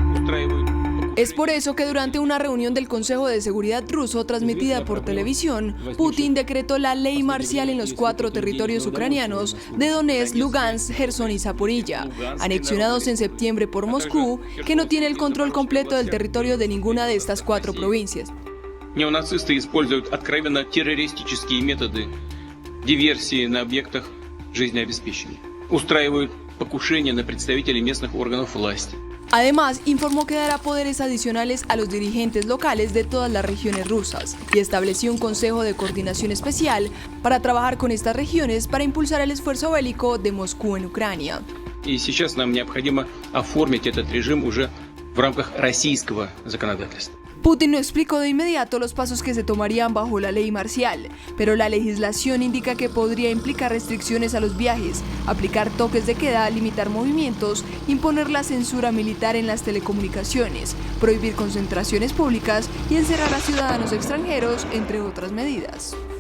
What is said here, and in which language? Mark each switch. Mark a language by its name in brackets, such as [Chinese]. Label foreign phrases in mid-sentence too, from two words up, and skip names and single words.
[Spanish] Es por eso que durante una reunión del Consejo de Seguridad ruso transmitida por televisión, Putin decretó la ley marcial en los 4 territorios ucranianos de Donetsk, Lugansk, Gerson y Zaporilla, anexionados en septiembre por Moscú, que no tiene el control completo del territorio de ninguna de estas 4 provincias. [Russian] Неонацисты используют откровенно террористические методы диверсии на объектах жизнеобеспечения. Устраивают покушения на представителей местных органов власти. [Spanish] Además, informó que dará poderes adicionales a los dirigentes locales de todas las regiones rusas y estableció un consejo de coordinación especial para trabajar con estas regiones para impulsar el esfuerzo bélico de Moscú en Ucrania. [Russian] И сейчас нам необходимо оформить этот режим уже в рамках российского законодательства. [Spanish] Putin no explicó de inmediato los pasos que se tomarían bajo la ley marcial, pero la legislación indica que podría implicar restricciones a los viajes, aplicar toques de queda, limitar movimientos, imponer la censura militar en las telecomunicaciones, prohibir concentraciones públicas y encerrar a ciudadanos extranjeros, entre otras medidas.